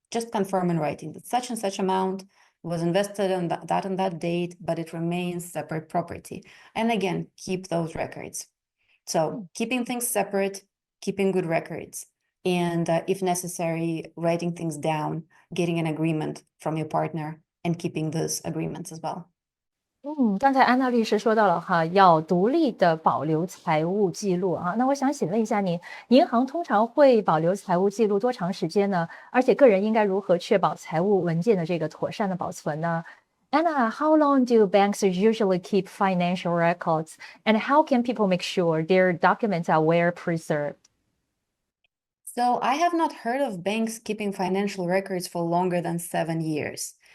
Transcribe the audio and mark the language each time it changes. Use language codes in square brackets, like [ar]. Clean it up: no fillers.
[en] Just confirm in writing that such and such amount was invested on that and that date, but it remains separate property. And again, keep those records. So keeping things separate, keeping good records, and if necessary, writing things down, getting an agreement from your partner, and keeping those agreements as well. [zh] 刚才安娜律师说到了哈，要独立的保留财务记录啊。那我想请问一下您，银行通常会保留财务记录多长时间呢？而且个人应该如何确保财务文件的这个妥善的保存呢？ [en] Anna, how long do banks usually keep financial records, and how can people make sure their documents are well preserved? So I have not heard of banks keeping financial records for longer than 7 years.